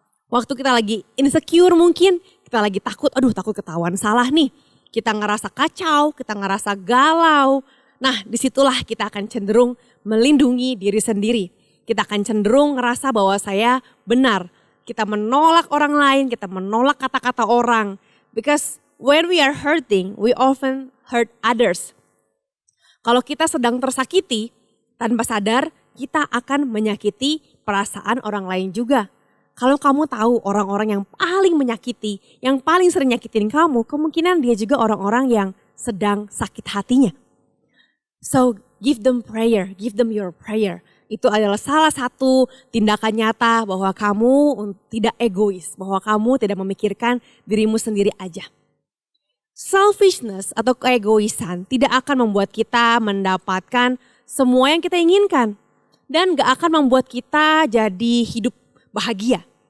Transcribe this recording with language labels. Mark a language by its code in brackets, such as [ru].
[id] Waktu kita lagi insecure mungkin, kita lagi takut ketahuan salah nih. Kita ngerasa kacau, kita ngerasa galau. Nah disitulah kita akan cenderung melindungi diri sendiri. Kita akan cenderung ngerasa bahwa saya benar. Kita menolak orang lain, kita menolak kata-kata orang. [en] Because when we are hurting, we often hurt others. [id] Kalau kita sedang tersakiti, tanpa sadar kita akan menyakiti perasaan orang lain juga. Kalau kamu tahu orang-orang yang paling menyakiti, yang paling sering nyakitin kamu, kemungkinan dia juga orang-orang yang sedang sakit hatinya. [en] So give them prayer, give them your prayer. [id] Itu adalah salah satu tindakan nyata bahwa kamu tidak egois, bahwa kamu tidak memikirkan dirimu sendiri aja. Selfishness atau keegoisan tidak akan membuat kita mendapatkan semua yang kita inginkan. Dan gak akan membuat kita jadi hidup bahagia.